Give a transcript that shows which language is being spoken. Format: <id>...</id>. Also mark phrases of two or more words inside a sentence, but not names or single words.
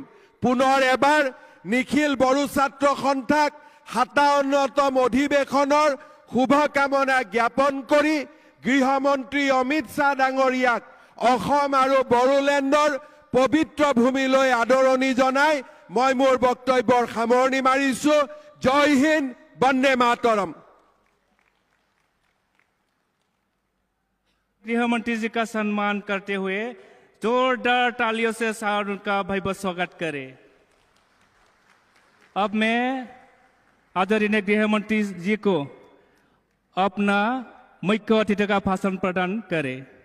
<as>পুনৰ এবাৰ নিখিল বড়ো ছাত্ৰ সন্থাক 57তম অধিৱেশনৰ শুভকামনা জ্ঞাপন কৰি গৃহমন্ত্ৰী অমিত শ্বাহ ডাঙৰীয়াক অসম আৰু বড়োলেণ্ডৰ পবিত্ৰ ভূমিলৈ আদৰণি জনাই মই মোৰ বক্তব্যৰ সামৰণি মাৰিছো।</as> <hi>जय हिंद, वंदे मातरम्। गृह मंत्री जी का सम्मान करते हुए जोरदार तालियों से उनका भव्य स्वागत करें। अब मैं आदरणीय गृह मंत्री जी को अपना मुख्य अतिथि का भाषण प्रदान करें।</hi>